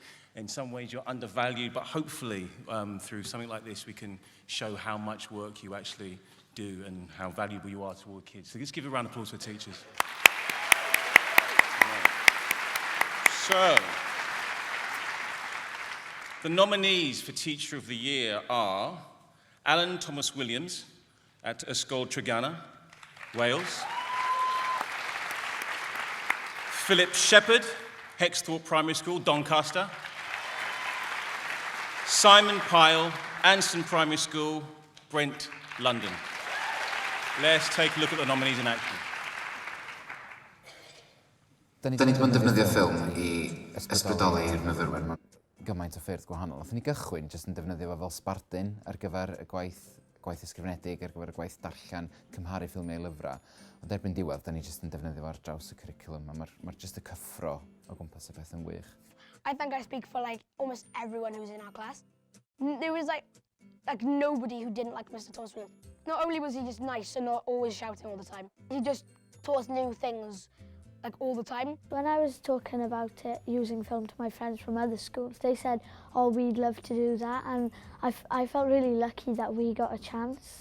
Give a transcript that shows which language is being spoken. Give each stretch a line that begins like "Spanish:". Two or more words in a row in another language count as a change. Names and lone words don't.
English: In some ways, you're undervalued, but hopefully, through something like this, we can show how much work you actually do and how valuable you are to all the kids. So let's give a round of applause for the teachers. So, the nominees for Teacher of the Year are Alan Thomas Williams at Ysgol Treganna, Wales. Philip Shepherd, Hexthorpe Primary School, Doncaster. Simon Pyle, Anston Primary School, Brent, London. Let's take a look at the nominees in action.
Welsh: Da ni wedi bod yn defnyddio ffilm I ysbrydoli'r myfyrwyr. Gymaint o ffyrdd gwahanol. Nathon ni gychwyn jyst yn defnyddio fo fel sbardun ar gyfer y gwaith ysgrifenedig, ar gyfer y gwaith darllen, cymharu ffilmiau lyfrau. Ond erbyn diwedd, da ni jyst yn defnyddio fo ar draws y cwricwlwm, a mae'r jyst y cyffro o gwmpas y peth yn wych.
English: I think I speak for almost everyone who's in our class. There was like nobody who didn't like Mr. Thomas Williams. Not only was he just nice and not always shouting all the time, he just taught us new things all the time. When I was talking about it, using film to my friends from other schools, they said, oh, we'd love to do that, and I felt really lucky that we got a chance.